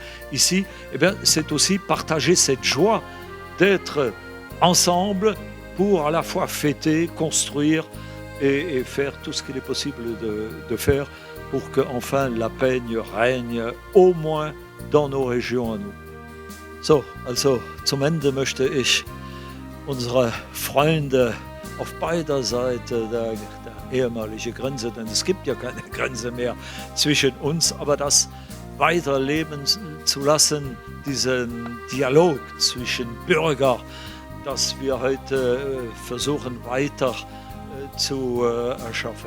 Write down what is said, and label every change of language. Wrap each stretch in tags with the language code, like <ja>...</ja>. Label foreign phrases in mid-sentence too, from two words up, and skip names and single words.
<fr>Ici, eh bien, c'est aussi partager cette joie d'être ensemble pour à la fois fêter, construire et faire tout ce qu'il est possible de faire pour qu'enfin la paix règne au moins dans nos régions à nous.</fr> <de>So, also zum Ende möchte ich unsere Freunde auf beider Seite der ehemaligen Grenze, denn es gibt ja keine Grenze mehr zwischen uns, aber das weiterleben zu lassen, diesen Dialog zwischen Bürgern, dass wir heute versuchen weiter zu erschaffen.</de>